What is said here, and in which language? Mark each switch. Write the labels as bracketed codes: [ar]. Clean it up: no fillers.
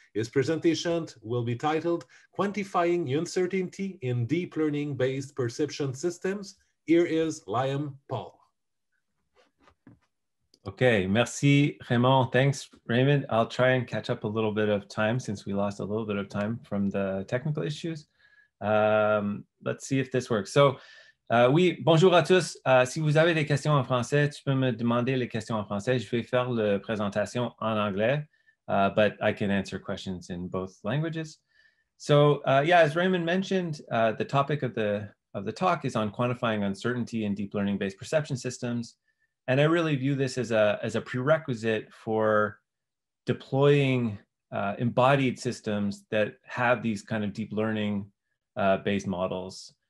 [en] His presentation will be titled Quantifying Uncertainty in Deep Learning-Based Perception Systems. Here is Liam Paul. Okay, merci Raymond. Thanks, Raymond. I'll try and catch up a little bit of time since we lost a little bit of time from the technical issues. Let's see if this works. So, oui, [fr] bonjour à tous. Si vous avez des questions en français, tu peux me demander les questions en français. Je vais faire la présentation en anglais, [en] but I can answer questions in both languages. So, yeah, as Raymond mentioned, the topic of the talk is on quantifying uncertainty in deep learning-based perception systems. And I really view this as a prerequisite for deploying embodied systems that have these kind of deep learning based models.